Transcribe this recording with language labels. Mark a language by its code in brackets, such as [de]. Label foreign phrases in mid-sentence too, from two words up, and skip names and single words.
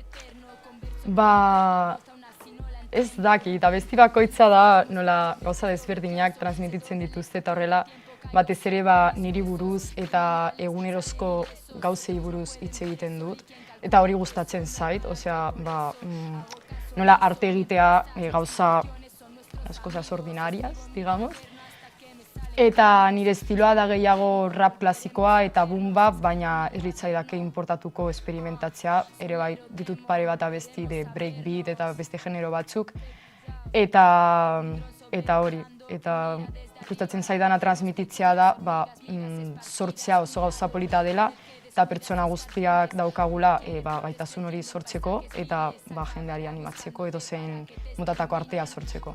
[eu] Ez daki, eta besti bakoitza da nola gauza desberdinak transmititzen dituzte eta horrela batez ere niri buruz eta egunerozko gauzei buruz hitz egiten dut. Eta hori gustatzen zait, nola arte egitea gauza [es] las cosas ordinarias, digamos. [eu] Eta nire estiloa da gehiago rap klasikoa eta boom bap, baina ez litzaidake importatuko esperimentatzea, ere bai ditut pare bat abesti de breakbeat eta beste genero batzuk. Eta hori, eta gustatzen zaidana transmititzea da sortzea oso gauza polita dela, eta pertsona guztiak daukagula gaitasun hori sortzeko eta jendeari animatzeko edo zein mutatako artea sortzeko.